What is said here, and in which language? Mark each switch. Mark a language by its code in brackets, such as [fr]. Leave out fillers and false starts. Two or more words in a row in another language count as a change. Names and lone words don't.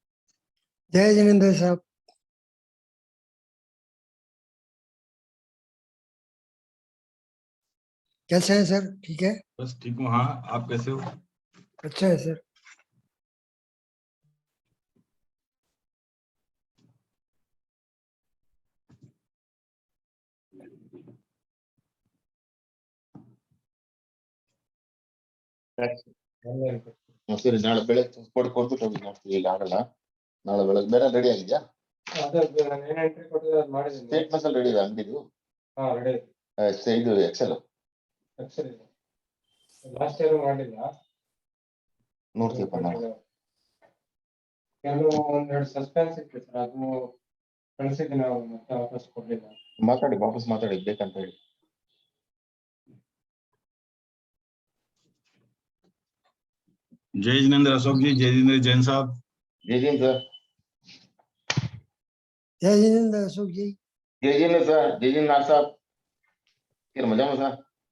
[hi] जय जिनेंद्र साहब। कैसे हैं सर? ठीक है, बस ठीक हूँ। हाँ, आप कैसे हो? अच्छा है सर। [kn] ಸರಿ, ನಾಳೆ ಬೆಳಗ್ಗೆ ಕೊಟ್ಬಿಟ್ಟು ಹೋಗಿ ಮಾಡ್ತೀವಿ. ಈಗ ಆಗಲ್ಲ, ನಾಳೆ ಬೆಳಗ್ಗೆ. ಬೇರೆ ರೆಡಿ ಆಗಿದ್ಯಾ? ಸ್ಟೇಟ್ಮೆಂಟ್ ಅಲ್ಲಿ ರೆಡಿ ಇದೆ ಅಂಗಡಿದು? ಇದು ಎಕ್ಸೆಲ್ [en] last year ಮಾಡಿಲ್ಲ, [kn] ನೋಡ್ತೀವಪ್ಪ ನಾವು. ಕೆಲವು ಒಂದೆರಡು ಸಸ್ಪೆನ್ಸ್ ಇತ್ತು ಸರ್, ಅದು ಕಳಿಸಿದ್ದೀನಿ, ಅವ್ರು ಮತ್ತೆ ವಾಪಸ್ ಕೊಡ್ಲಿಲ್ಲ. ಮಾತಾಡಿ, ವಾಪಸ್ ಮಾತಾಡಿ ಬೇಕಂತ ಹೇಳಿ. [hi] जय जिनेंद्र अशोक जी, जय जिनेंद्र जैन साहब। जय जिन सर। जय जिनेंद्र अशोक जी। जय जिन सर। जय जिन नाथ साहब। फिर मजा में सर।